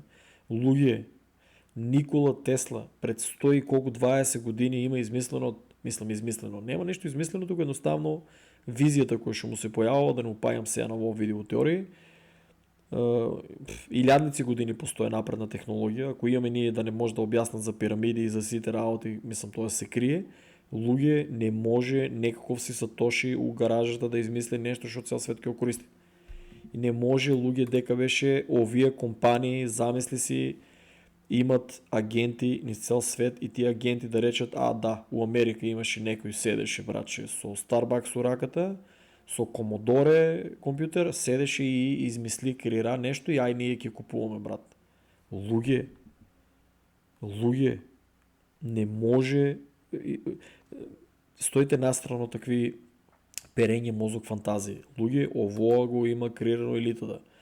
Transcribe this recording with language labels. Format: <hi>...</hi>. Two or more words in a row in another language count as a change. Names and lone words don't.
<mk>Луѓе, Никола Тесла пред 100 и колку 20 години има измислено, нема нешто измислено, туку едноставно визијата која што му се појавува, да не упаѓам сега на ово видео теории, илядници години постои напредна технологија, ако имаме ние да не може да објаснат за пирамиди и за сите работи, мислам тоа се крие, луѓе не може некаков си Сатоши у гаражата да измисли нешто што цел свет ќе го користи. И не може луѓе дека беше овие компании, замисли си, имат агенти низ цел свет и тие агенти да речат, да, у Америка имаше некој седеше братче со Starbucks у раката, со Commodore компјутер, седеше и измисли, креира нешто и ај ние ќе купуваме брат. Луѓе, не може, стоите настрано такви перење мозок фантазии. Луѓе, овоа го има креирано елитата.</mk>